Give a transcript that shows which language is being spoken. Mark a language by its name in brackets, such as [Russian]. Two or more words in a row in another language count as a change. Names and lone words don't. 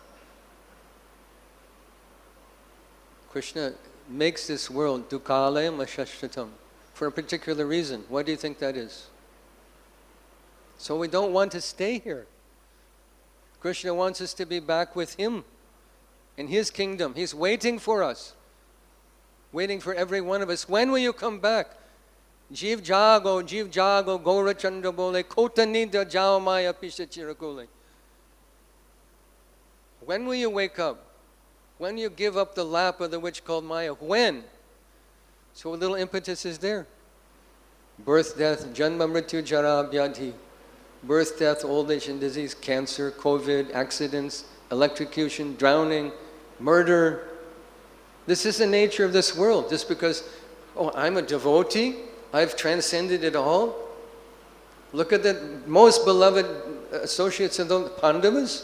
[English] Krishna makes this world [Sanskrit] दुःखालयम् अशाश्वतम् [English] for a particular reason. What do you think that is? So we don't want to stay here. Krishna wants us to be back with him in his kingdom. He's waiting for us, waiting for every one of us. When will you come back? [Bangla] জীব জাগো, গোরা চাঁদ বলে, কত নিদা যাও মায়া পিশা চিরাকুলে. [English] When will you wake up? When you give up the lap of the witch called Maya? When? So a little impetus is there. Birth, death, [Sanskrit] जन्म, मृत्यु, जरा, व्याधि. [English] Birth, death, old age and disease, cancer, COVID, accidents, electrocution, drowning, murder. This is the nature of this world. Just because, oh, I'm a devotee, I've transcended it all. Look at the most beloved associates of the Pandavas.